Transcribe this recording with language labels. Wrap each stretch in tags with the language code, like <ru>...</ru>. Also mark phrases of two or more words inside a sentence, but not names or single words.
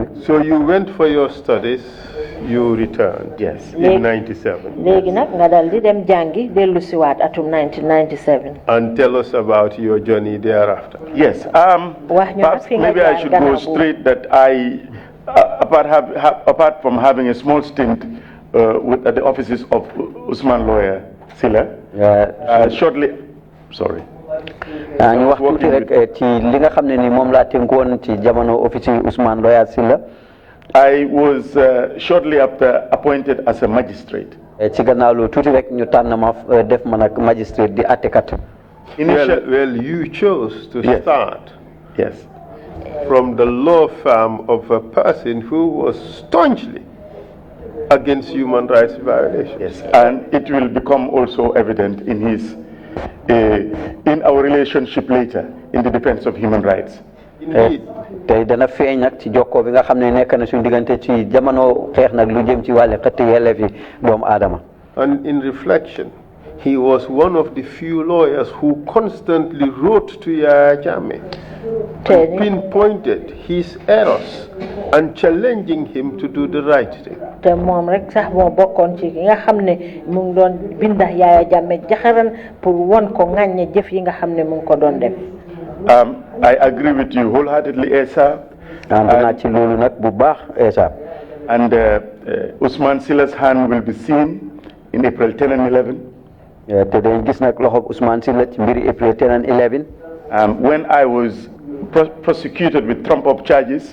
<en>So you went for your studies, you returned. Yes. In 97.</en> <wo>léegi nag nga dal di dem jàngi dellu siwaat atum 1997.</wo> <en>And tell us about your journey thereafter. Yes. Perhaps maybe I should go straight that apart from having a small stint at the offices of Usman Lawyer Silla, shortly, sorry.</en> <wo>ñu wax tuuti rek ci li nga xam ne ni moom laa tënkoon ci jamono office Usman Lawyer Silla.</wo> <en>I was shortly after appointed as a magistrate.</en> <wo>ci gannaaw lu tuuti rek ñu tànn ma def ma nag magistrate di àttekat.</wo> <en>Well, you chose to start. Yes. From the law firm of a person who was staunchly against human rights violations. Yes, and it will become also evident in our relationship later in the defense of human rights.</en> <wo>tey dana feeñ nag ci jokkoo bi nga xam ne nekk na suñu diggante ci jamono xeex nag lu jëm ci wàllu xëtt yelleef yi doomu aadama.</wo> <en>And in reflection, he was one of the few lawyers who constantly wrote to Yahya Jammeh, pinpointed his errors and challenging him to do the right thing.</en> <wo>te moom rek sax moo bokkoon ci nga xam ne mu ngi doon binda Yahya Jammeh jaxaran pour won ko ŋàññe jëf yi nga xam ne mu ngi ko doon def.</wo> <en>I agree with you wholeheartedly, Esa. And Usman Silla's hand will be seen in April 10 and 11. April 10 and 11. When I was prosecuted with trump-up charges.</en>